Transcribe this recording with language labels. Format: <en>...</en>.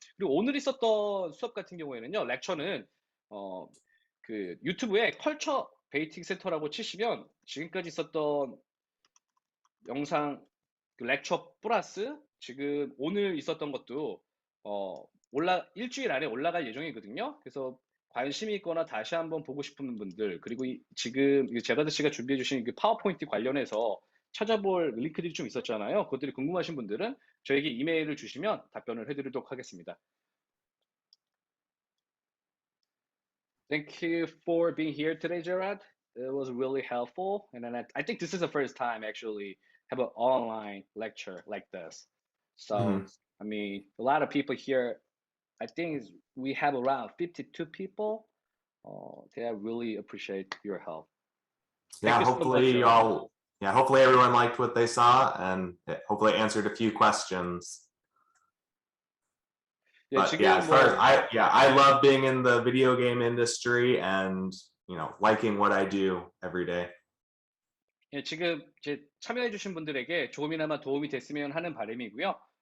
<ko>그리고 오늘 있었던 수업 같은 경우에는요. 렉처는 그 유튜브에 컬처 베이팅 센터라고 치시면 지금까지 있었던 영상 그 렉처 플러스 지금 오늘 있었던 것도 일주일 안에 올라갈 예정이거든요. 그래서 관심이 있거나 다시 한번 보고 싶은 분들, 그리고 지금 제라드 씨가 준비해 주신 그 파워포인트 관련해서 찾아볼 링크들이 좀 있었잖아요. 그것들이 궁금하신 분들은 저에게 이메일을 주시면 답변을 해드리도록 하겠습니다.</ko> <en>Thank you for being here today, Gerard. It was really helpful, and then I think this is the first time actually have an online lecture like this. So, I mean, a lot of people here. I think we have around 52 people. They really appreciate your help. Yeah, hopefully hopefully everyone liked what they saw and hopefully answered a few questions. But as far as I love being in the video game industry and liking what I do every day.</en> <ko>지금 이제 참여해주신 분들에게 조금이나마 도움이 됐으면 하는 바람이고요.</ko>